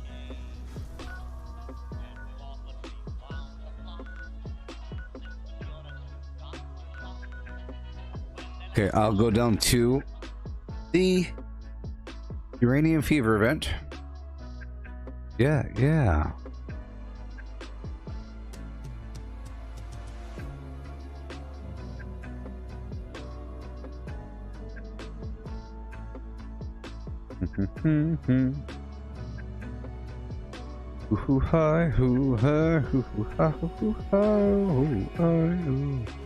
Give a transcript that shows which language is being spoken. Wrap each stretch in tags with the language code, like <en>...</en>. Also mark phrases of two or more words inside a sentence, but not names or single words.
<en>Okay, I'll go down to the Uranium Fever event. Yeah. Hoo hi, hoo ha, hoo ha, hoo ha, hoo hi, hoo.</en>